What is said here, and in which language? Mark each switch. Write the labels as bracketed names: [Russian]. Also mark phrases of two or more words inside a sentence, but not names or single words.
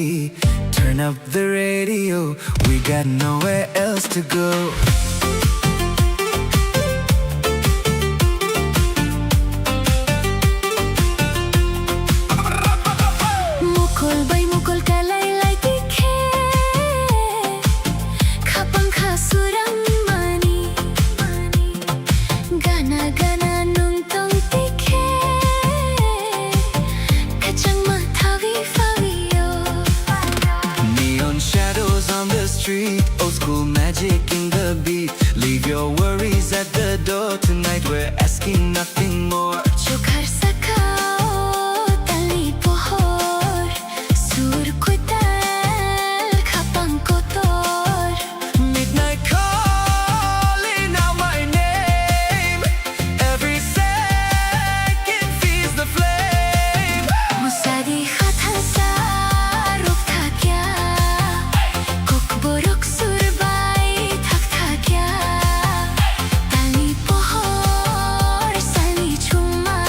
[English] Turn up the radio, we got nowhere else to go. [Kok Borok] Mukul bay mukul kalay lay tikhe, khapang khasuram mani, gana gana nung tong tikhe, kachang mathavi faviyo. [English] Neon shadows on the street, old school magic in the beat. Leave your worries at the door tonight, we're asking nothing more. [Kok Borok] Jo ghar sakao tali pohor, sur ko tal khapang ko tor. [English] Midnight calling out my name, every second feeds the flame. [Kok Borok] Musadi khatan sa ruk tha kya, kok borok surbai thak tha kya. Tali pohor sani chuma